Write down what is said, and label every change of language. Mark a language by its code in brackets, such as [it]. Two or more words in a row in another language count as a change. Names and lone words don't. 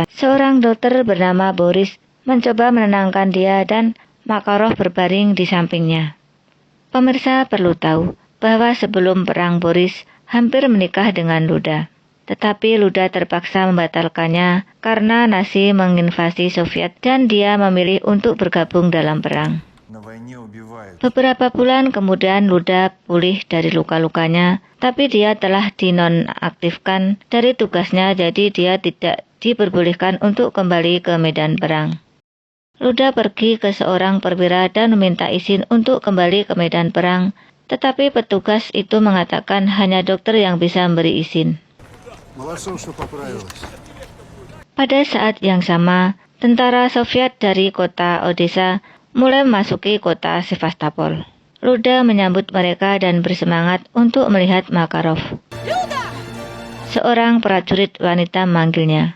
[id] Seorang dokter bernama Boris mencoba menenangkan dia dan Makarov berbaring di sampingnya. Pemirsa perlu tahu bahwa sebelum perang Boris hampir menikah dengan Luda. Tetapi Luda terpaksa membatalkannya karena Nazi menginvasi Soviet dan dia memilih untuk bergabung dalam perang. [ru] На войне убивают. [id] Beberapa bulan kemudian Luda pulih dari luka-lukanya, tapi dia telah dinonaktifkan dari tugasnya, jadi dia tidak diperbolehkan untuk kembali ke medan perang. Luda pergi ke seorang perwira dan meminta izin untuk kembali ke medan perang, tetapi petugas itu mengatakan hanya dokter yang bisa memberi izin. [ru] Молодцом, что поправилась. [id] Pada saat yang sama, tentara Soviet dari kota Odessa mulai memasuki kota Sevastopol. Luda menyambut mereka dan bersemangat untuk melihat Makarov. Seorang prajurit wanita memanggilnya.